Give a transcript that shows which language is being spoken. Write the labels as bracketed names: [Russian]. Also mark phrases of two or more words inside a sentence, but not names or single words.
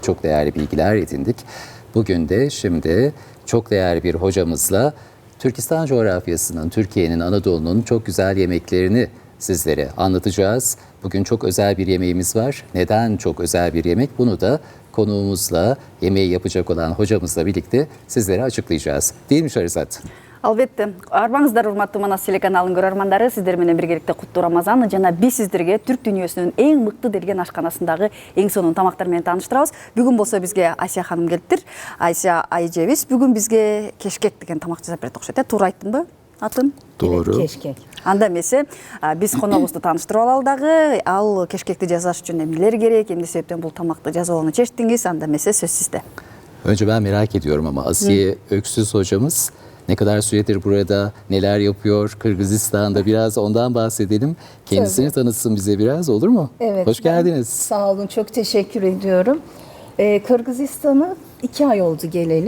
[Turkish] Çok değerli bilgiler edindik. Bugün de şimdi çok değerli bir hocamızla Türkistan coğrafyasının, Türkiye'nin, Anadolu'nun çok güzel yemeklerini sizlere anlatacağız. Bugün çok özel bir yemeğimiz var. Neden çok özel bir yemek? Bunu da konuğumuzla, yemeği yapacak olan hocamızla birlikte sizlere açıklayacağız. Değil mi Şahrizat? Albatta. [Kyrgyz] Arбаңыздар, урматтуу Манас телеканалынын көрөрмандары, сиздер менен биргеликте куттуу Рамазан жана биз сиздерге түрк дүйнөсүнүн эң мыкты делген ашканасындагы эң сонун тамактар менен тааныштырабыз. Бүгүн болсо бизге Айся ханым келиптир. Айся айжебиз бүгүн бизге кешкек деген тамак жасап берет окшойт. Туура айттымбы атын? [Turkish] Doğru. Keşkek. [Kyrgyz] Анда эмесе биз коногубузду тааныштырып алалы дагы. Ал кешкекти жасаш үчүн эмнелер керек, эмне себептен бул тамакты жасоону чечтиңиз? Анда эмесе сөз сизде. [Turkish] Önce ben merak ediyorum ama Asiye Öksüz hocamız ne kadar süredir burada, neler yapıyor Kırgızistan'da, biraz ondan bahsedelim. Kendisini tanıtsın bize biraz, olur mu? Evet. Hoş geldiniz. Sağ olun, çok teşekkür ediyorum. Kırgızistan'a 2 ay oldu geleli.